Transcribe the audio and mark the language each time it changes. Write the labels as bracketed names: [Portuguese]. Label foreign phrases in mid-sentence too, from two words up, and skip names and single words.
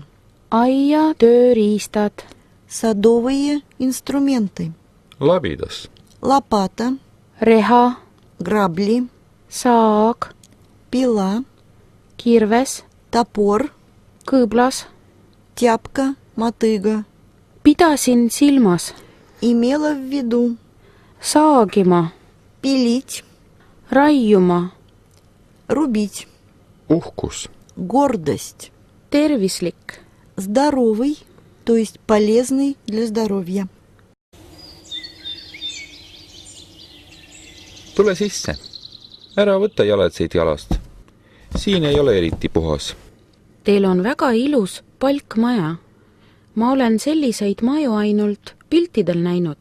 [Estonian] aia tööriistad, [Russian] Садовые инструменты. [Estonian] labidas, [Russian] Лопата. [Estonian] reha, [Russian] Грабли. [Estonian] saag, [Russian] Пила. [Estonian] kirves, [Russian] Топор. [Estonian] kõõblas. [Russian] Тяпка. Мотыга. [Estonian] Pidasin silmas [Russian] Имела в виду. [Estonian] saagima, [Russian] Пилить. [Estonian] raiuma, [Russian] Рубить. [Estonian] uhkus, [Russian] Гордость. [Estonian] tervislik, [Russian] Здоровый, то есть полезный для здоровья. [Estonian] tule sisse. Ära võta jalatseid jalast. Siin ei ole eriti puhas. Teil on väga ilus palkmaja. Ma olen selliseid maju ainult piltidel näinud.